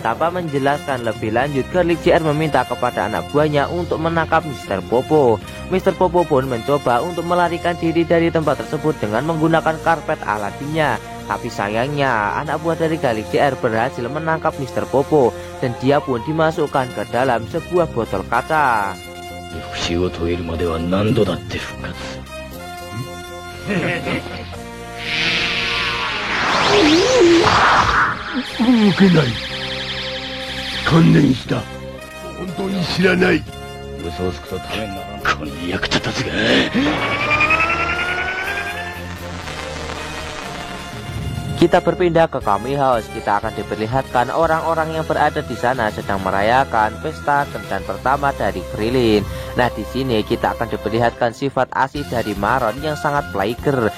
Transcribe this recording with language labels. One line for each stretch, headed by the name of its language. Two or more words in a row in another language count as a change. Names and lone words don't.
Indonesian: Tanpa menjelaskan lebih lanjut, Garlic JR meminta kepada anak buahnya untuk menangkap Mr. Popo. Mr. Popo pun mencoba untuk melarikan diri dari tempat tersebut dengan menggunakan karpet Aladinnya. Tapi sayangnya, anak buah dari Garlic JR berhasil menangkap Mr. Popo dan dia pun dimasukkan ke dalam sebuah botol kaca.
Japanese: 復讐を遂げるまでは何度だって復活する。動けない。観念した。本当に知らない。嘘をつくとためにならん。この役者たちが。
Indonesian: Kita berpindah ke Kami House. Kita akan diperlihatkan orang-orang yang berada di sana sedang merayakan pesta kencan pertama dari Krillin. Nah, di sini kita akan diperlihatkan sifat asli dari Maron yang sangat player.